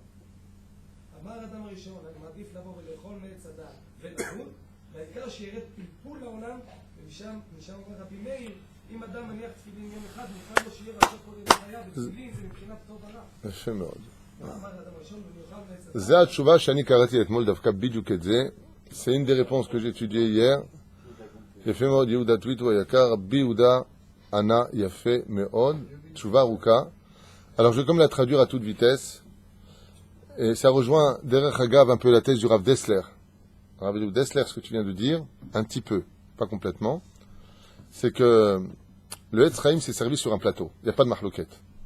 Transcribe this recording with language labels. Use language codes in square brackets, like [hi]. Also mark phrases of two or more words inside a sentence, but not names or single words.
[he] אמר אדם הראשון, אני מעדיף לבוא ולאכול מעץ הדעת ולמות, והעיקר שירד פלפול לעולם, ומשם אומר רבי מאיר, אם אדם מניח תפילין יום אחד, מוכן לו שיהיה רעשו כל יום חייו, ותפילין זה מבחינת טוב ורע. יפה מאוד. אמר אדם הראשון, במיוחד מעץ הדעת. זה התשובה שאני קראתי אתמול דווקא בדיוק את זה. [fr] C'est une des réponses que j'ai étudiées hier. [he] יפה מאוד, יהודה טוויטו היקר, רבי יהודה ענה יפה מאוד, תשובה ארוכה. [fr] Alors je vais comme la traduire à toute vitesse. Et ça rejoint, derrière Hagav, un peu la thèse du Rav Dessler. Rav Dessler, ce que tu viens de dire, un petit peu, pas complètement, c'est que le [he] עץ חיים [fr] s'est servi sur un plateau. Il n'y a pas de mahloket.